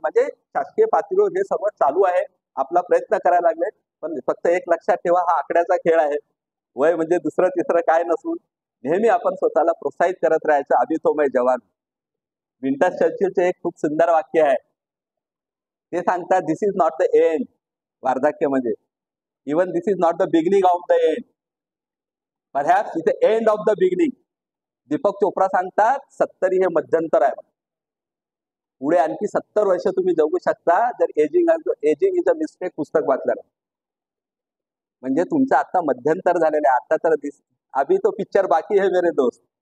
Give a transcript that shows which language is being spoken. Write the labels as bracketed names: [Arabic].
[Marathi] म्हणजे शासकीय पातळीवर हे सगळं चालू आहे. आपला प्रयत्न करायला लागले. पण फक्त एक लक्षात ठेवा, हा आकड्याचा खेळ आहे. वय म्हणजे दुसरं तिसरं काय नसून नेहमी आपण स्वतःला प्रोत्साहित करत राहायचं. [Hindi] अभी तो मैं जवान. [Marathi] विंटन चर्चिलचे एक खूप सुंदर वाक्य आहे. ते सांगतात [English] This is not the end. [Marathi] वार्धक्य म्हणजे [English] Even this is not the beginning of the end, perhaps is the end of the beginning. [Marathi] Deepak Chopra सांगतात 70 हे मध्यंतर आहे. पुढे आणखी 70 वर्ष तुम्ही जगू शकता जर एजिंग इज अ मिस्टेक पुस्तक वाचलं. म्हणजे तुमचं आता मध्यंतर झालेलं आहे. आता तर [Hindi] अभी तो पिक्चर बाकी है मेरे दोस्त.